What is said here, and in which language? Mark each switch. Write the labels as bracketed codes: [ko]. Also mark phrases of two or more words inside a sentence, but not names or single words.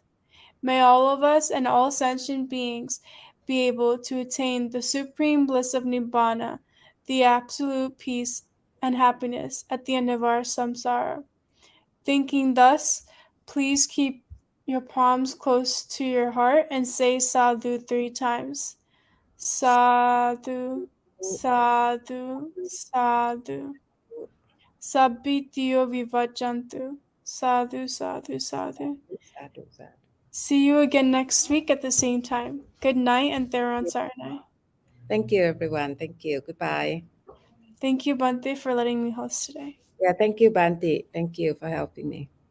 [en] May all of us and all sentient beings be able to attain the supreme bliss of Nibbana, the absolute peace and happiness at the end of our samsara. Thinking thus, please keep your palms close to your heart and say sadhu 3 times. [pi] Sadhu, sadhu, sadhu. Sabbitiyo vivachantu. Sadhu, sadhu, sadhu. Sadhu, sadhu. [en] See you again next week at the same time. Good night and Theron Sarnai. Thank you, everyone. Thank you. Goodbye. Thank you, Bante, for letting me host today. Yeah, thank you, Banti. Thank you for helping me.